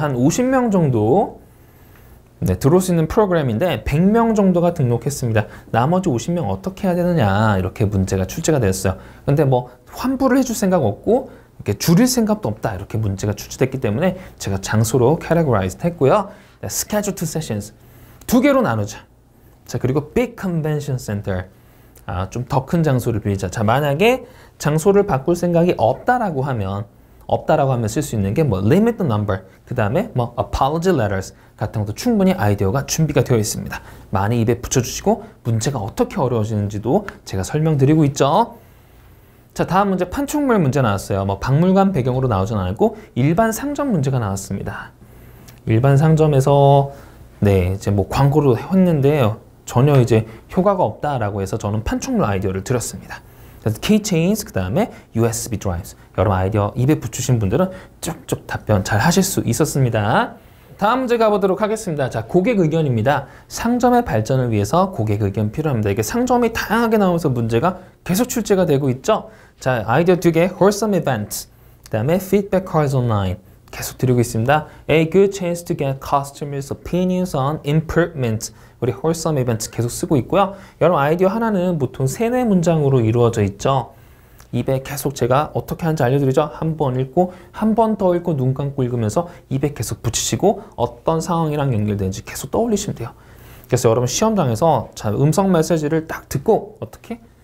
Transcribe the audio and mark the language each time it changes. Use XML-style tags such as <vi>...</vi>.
<ko>한 50명 정도 들어올 수 있는 프로그램인데 100명 정도가 등록했습니다. 나머지 50명 어떻게 해야 되느냐 이렇게 문제가 출제가 됐어요. 근데 뭐 환불을 해줄 생각 없고 이렇게 줄일 생각도 없다 이렇게 문제가 출제됐기 때문에 제가 장소로 categorized 했고요.</ko> <en>schedule to sessions</en> <ko>2개로 나누자. 자, 그리고</ko> <en>big convention center</en> <ko>좀 더 큰 장소를 빌리자. 자, 만약에 장소를 바꿀 생각이 없다라고 하면 쓸 수 있는 게 뭐</ko> <en>limit the number</en> <ko>그 다음에 뭐</ko> <en>apology letters</en> <ko>같은 것도 충분히 아이디어가 준비가 되어 있습니다. 많이 입에 붙여주시고 문제가 어떻게 어려워지는지도 제가 설명드리고 있죠. 자, 다음 문제 판촉물 문제 나왔어요. 뭐 박물관 배경으로 나오진 않았고 일반 상점 문제가 나왔습니다. 일반 상점에서 네, 이제 뭐 광고로 했는데 전혀 이제 효과가 없다라고 해서 저는 판촉물 아이디어를 드렸습니다. 그래서 keychains 그 다음에 USB drives 여러분 아이디어 입에 붙이신 분들은 쭉쭉 답변 잘 하실 수 있었습니다. 다음 문제 가보도록 하겠습니다. 자, 고객 의견입니다. 상점의 발전을 위해서 고객 의견 필요합니다. 이게 상점이 다양하게 나오면서 문제가 계속 출제가 되고 있죠. 자, 아이디어 2개</ko> <en>wholesome events</en> <ko>그 다음에</ko> <en>feedback cards online</en> <ko>계속 드리고 있습니다.</ko> <en>A good chance to get customers' opinions on improvement.</en> <ko>우리</ko> <en>wholesome events</en> <ko>계속 쓰고 있고요. 여러분 아이디어 하나는 보통 3-4문장으로 이루어져 있죠. 입에 계속 제가 어떻게 하는지 알려드리죠. 한 번 읽고 한 번 더 읽고 눈 감고 읽으면서 입에 계속 붙이시고 어떤 상황이랑 연결되는지 계속 떠올리시면 돼요. 그래서 여러분 시험장에서 자, 음성 메시지를 딱 듣고 어떻게?</ko>